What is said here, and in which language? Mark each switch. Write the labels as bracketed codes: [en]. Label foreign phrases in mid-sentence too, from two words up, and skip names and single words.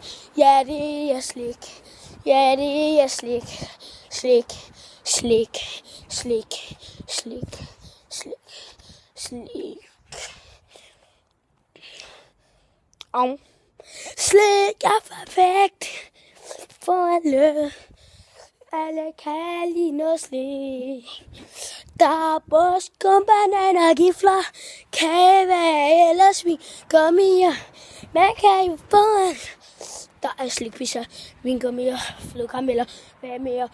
[da] Ja, det er slik. Ja, det er slik. Slik, slik, slik, slik, slik, slik. Slik er perfekt for alle. Alle kan lide noget slik. Der er buskum, bananer, gifler, kage, eller svin, gummier. Man kan jo få en. Der er slikpizza, vingummier, flødekarameller, hvad mere?